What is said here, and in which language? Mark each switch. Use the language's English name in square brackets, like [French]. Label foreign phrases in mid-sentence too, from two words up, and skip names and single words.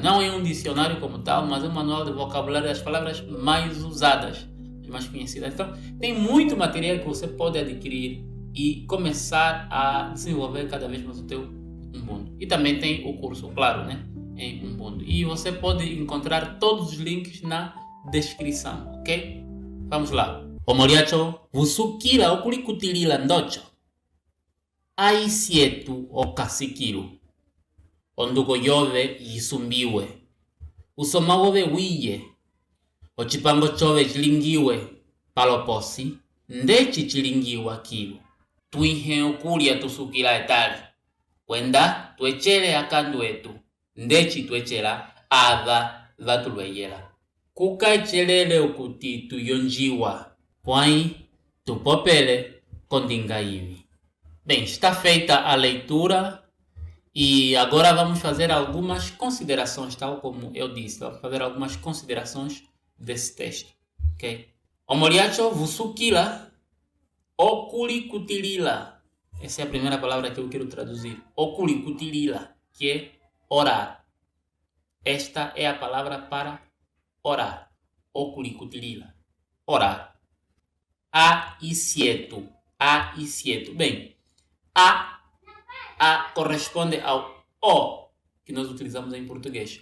[Portuguese] Não é um dicionário como tal, mas é um manual de vocabulário das palavras mais usadas, mais conhecidas. Então, tem muito material que você pode adquirir e começar a desenvolver cada vez mais o teu Mbundu. E também tem o curso, claro, né, em Mbundu. E você pode encontrar todos os links na descrição, ok? Vamos lá. [Umbundu] Omoriacho, vusukira okulikutilila ndocho. Aisietu okasikiru. Onduko yove yisumbiwe. Usomawobe wiye. Ochipango chove chilingiwe. Paloposi. Ndechi chilingiwa kiru. Tuihe okulia tusukila etali. Wenda tuechele akandu etu. Ndechi tuechela ava vatulweyela. Kuka echelele okuti tuyonjiwa. Pwai tupopele kondinga ivi. [Portuguese] Bem, está feita a leitura e agora vamos fazer algumas considerações, tal como eu disse. Vamos fazer algumas considerações desse texto, ok? [Umbundu] Omoriacho vusukila okulikutilila. [Portuguese] Essa é a primeira palavra que eu quero traduzir. Okulikutilila, que é orar. Esta é a palavra para orar. [Umbundu] Okulikutilila. Orar. Aisietu. Aisietu. [Portuguese] Bem, A corresponde ao O, que nós utilizamos em português.